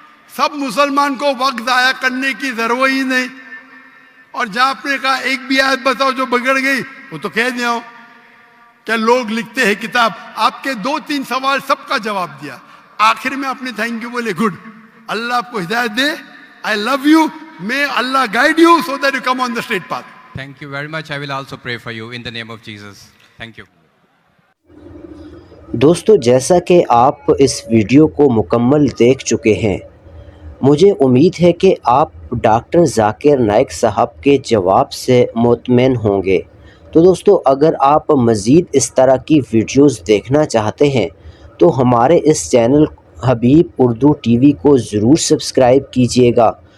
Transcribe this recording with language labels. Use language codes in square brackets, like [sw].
[hi] सब मुसलमान को वक्त जाया करने की जरूरत ही नहीं। और जहां आपने कहा एक भी आयत बताओ जो बिगड़ गई, वो तो कह दिया हूं। क्या लोग लिखते हैं किताब, आपके 2-3 सवाल सबका जवाब दिया। आखिर में आपने थैंक यू बोले, गुड, अल्लाह आपको हिदायत दे, [en] I love you, May Allah guide you so that you come on the straight path. Thank you very much. I will also pray for you in the name of Jesus. Thank you. [hi] दोस्तों, जैसा कि आप इस video को मुकम्मल देख चुके हैं, मुझे उम्मीद है कि आप डॉक्टर ज़ाकिर नाइक साहब के जवाब से मुतमईन होंगे। तो दोस्तों, अगर आप मज़ीद इस तरह की वीडियोस देखना चाहते हैं तो हमारे इस चैनल हबीब उर्दू टीवी को ज़रूर सब्सक्राइब कीजिएगा।